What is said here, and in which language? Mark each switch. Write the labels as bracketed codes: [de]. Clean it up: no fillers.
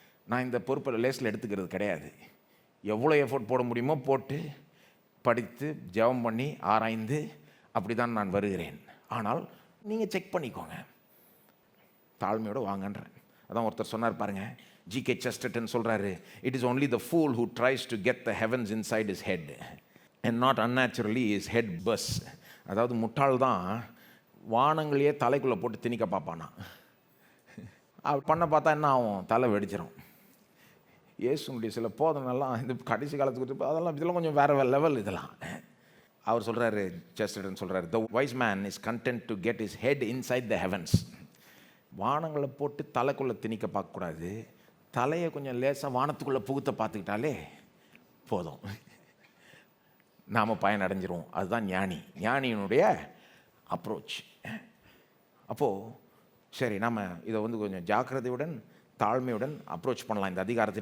[ta] நான் இந்த பொறுப்பை லேஸில் எடுத்துக்கிறது கிடையாது. எவ்வளோ எஃபர்ட் போட முடியுமோ போட்டு படித்து ஜெபம் பண்ணி ஆராய்ந்து அப்படி தான் நான் வருகிறேன். ஆனால் நீங்கள் செக் பண்ணிக்கோங்க, தாழ்மையோடு வாங்கன்றேன். அதான் ஒருத்தர் சொன்னார் பாருங்க, G.K. [en] Chesterton [ta] சொல்கிறாரு, [en] It is only the fool who tries to get the heavens inside his head and not unnaturally his head bursts. [ta] அதாவது முட்டாள் தான் வானங்களையே தலைக்குள்ளே போட்டு திணிக்க பார்ப்பானா. அப்படி பண்ண பார்த்தா என்ன ஆகும், தலை வெடிச்சிடும். இயேசுனுடைய சில போதனெல்லாம் இந்த கடைசி காலத்துக்கு அதெல்லாம் இதெல்லாம் கொஞ்சம் வேறு லெவல். இதெல்லாம் அவர் சொல்கிறாரு, செஸ்டர்டன் சொல்கிறாரு, [en] the wise man is content to get his head inside the heavens. [ta] வானங்களை போட்டு தலைக்குள்ளே திணிக்க பார்க்கக்கூடாது, தலையை கொஞ்சம் லேசாக வானத்துக்குள்ளே புகுத்த பார்த்துக்கிட்டாலே போதும், நாம் பயனடைஞ்சிருவோம். அதுதான் ஞானியினுடைய அப்ரோச். அப்போது சரி, நம்ம இதை வந்து கொஞ்சம் ஜாக்கிரதையுடன் தாழ்மையுடன் அப்ரோச் பண்ணலாம் இந்த அதிகாரத்தை.